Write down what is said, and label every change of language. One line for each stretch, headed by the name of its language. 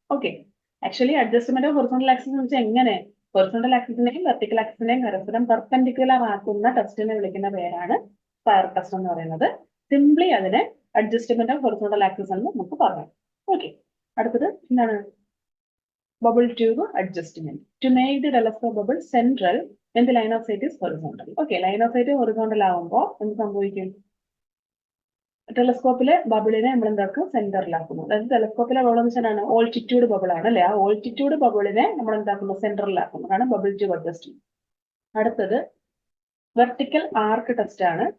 Malayalam: Okay, actually adjustment of horizontal axis എന്ന് വെച്ചാൽ എങ്ങനെ ഹൊറിസോണ്ടൽ ആക്സിസിനെയും വെർട്ടിക്കൽ ആക്സിസിനെയും പരസ്പരം പെർപെൻഡിക്കുലർ ആക്കുന്ന ടെസ്റ്റിനെ വിളിക്കുന്ന പേരാണ് സ്പയർ ടെസ്റ്റ് എന്ന് പറയുന്നത്. സിംപ്ലി അതിനെ അഡ്ജസ്റ്റ്മെന്റ് ഓഫ് ഹൊറിസോണ്ടൽ ആക്സിസ് എന്ന് നമുക്ക് പറയാം. ഓക്കെ, അടുത്തത് എന്താണ്? Bubble tube adjustment.
English: To make the telescope bubble central when the line of sight is horizontal.
Malayalam: Okay, line of site horizontal ആകുമ്പോൾ എന്ത് സംഭവിക്കും? ടെലസ്കോപ്പിലെ ബബിളിനെ നമ്മൾ എന്താക്കും? സെന്ററിലാക്കുന്നു. അതായത് ടെലസ്കോപ്പിലെ ബബിൾ എന്ന് വെച്ചാൽ ഓൾട്ടിറ്റ്യൂഡ് ബബിൾ ആണ് അല്ലെ. ആ ഓൾട്ടിറ്റ്യൂഡ് ബബിളിനെ നമ്മൾ എന്താക്കുന്നു? സെന്ററിലാക്കുന്നു. അതാണ് ബബിൾ ട്യൂബ് അഡ്ജസ്റ്റ്മെന്റ്. അടുത്തത് വെർട്ടിക്കൽ ആർക്ക് ടെസ്റ്റ് ആണ്.